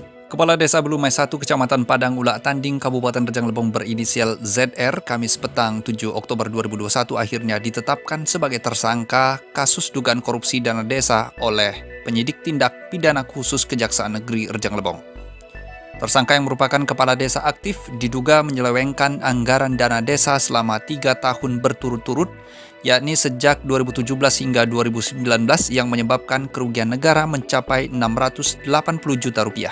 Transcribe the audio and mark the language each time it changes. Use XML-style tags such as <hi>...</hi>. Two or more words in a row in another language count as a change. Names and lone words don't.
<id>Kepala Desa Belumai 1 Kecamatan Padang Ulak Tanding, Kabupaten Rejang Lebong berinisial ZR, Kamis petang 7 Oktober 2021 akhirnya ditetapkan sebagai tersangka kasus dugaan korupsi dana desa oleh penyidik tindak pidana khusus Kejaksaan Negeri Rejang Lebong. Tersangka yang merupakan kepala desa aktif diduga menyelewengkan anggaran dana desa selama 3 tahun berturut-turut, yakni sejak 2017 hingga 2019 yang menyebabkan kerugian negara mencapai 680 juta rupiah.</id>